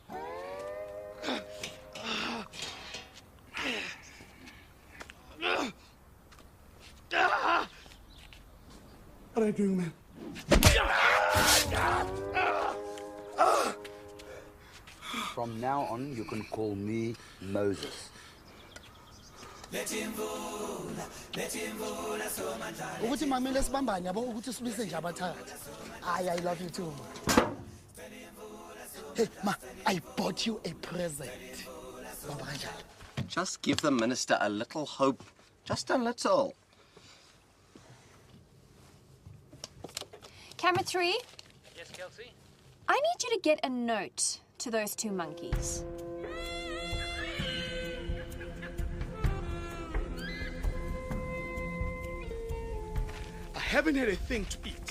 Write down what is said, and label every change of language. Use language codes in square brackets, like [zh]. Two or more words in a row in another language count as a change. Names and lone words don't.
[en] What are you doing, man? From now on, you can call me Moses. [zu] Ukuthi mamele sibambane yabo ukuthi silwise nje abathathu. [en] I love you too. Hey, ma, I bought you a present. [zu] Baba kanjani? [en] Just give the minister a little hope. Just a little. Camera 3, Yes, Kelsey? I need you to get a note to those 2 monkeys. I haven't had a thing to eat.